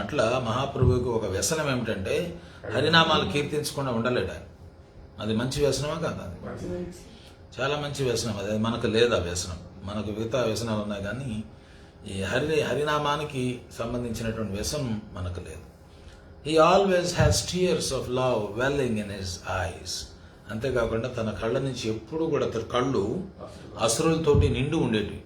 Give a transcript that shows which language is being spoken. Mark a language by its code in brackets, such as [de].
[te] అట్లా మహాప్రభువుకి ఒక వ్యసనం ఏమిటంటే హరినామాలు కీర్తించకుండా ఉండలేడు ఆయన. అది మంచి వ్యసనమా కాదా? అది చాలా మంచి వ్యసనం. అది మనకు లేదు ఆ వ్యసనం. మనకు మిగతా వ్యసనాలు ఉన్నాయి, కానీ ఈ హరినామానికి సంబంధించినటువంటి వ్యసనం మనకు లేదు. [en] He always has tears of love welling in his eyes. [te] అంతేకాకుండా తన కళ్ళ నుంచి ఎప్పుడు కూడా కళ్ళు అశ్రులతోటి నిండు ఉండేవి.